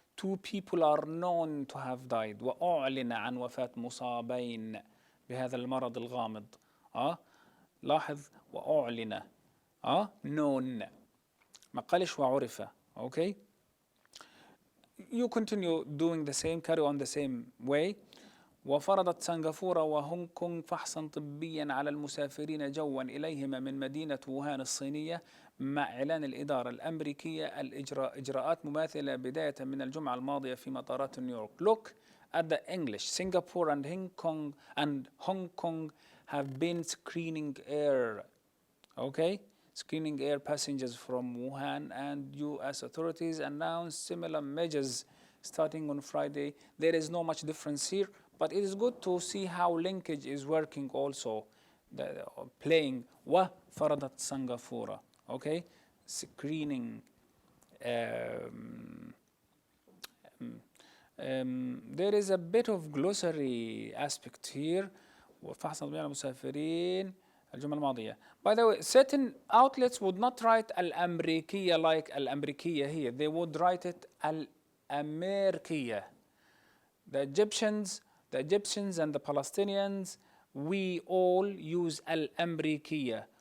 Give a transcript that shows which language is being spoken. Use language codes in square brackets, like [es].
[en] Two people are known to have died. [ar] وأعلن عن وفاة مصابين بهذا المرض الغامض. لاحظ وأعلن. known. ما قالش وعرف. Okay? [en] You continue doing the same, carry on the same way. [ar] وفرضت سنغافورة وهونغ كونغ فحصا طبيا على المسافرين جوا إليهما من مدينة ووهان الصينية مع إعلان الإدارة الأمريكية إجراءات مماثلة بداية من الجمعة الماضية في مطارات نيويورك. [en] Look at the English. Singapore and Hong Kong have been screening air. Okay? Screening air passengers from Wuhan, and U.S. authorities announced similar measures starting on Friday. There is no much difference here, but it is good to see how linkage is working also, playing [ar] وفرضت سنغافورة. [en] Okay? screening. There is a bit of glossary aspect here. [ar] وفحص تطبيق المسافرين الجملة الماضية. [en] By the way, certain outlets would not write الأمريكية like الأمريكية here. They would write it الأمريكية. The Egyptians and the Palestinians, we all use الأمريكية.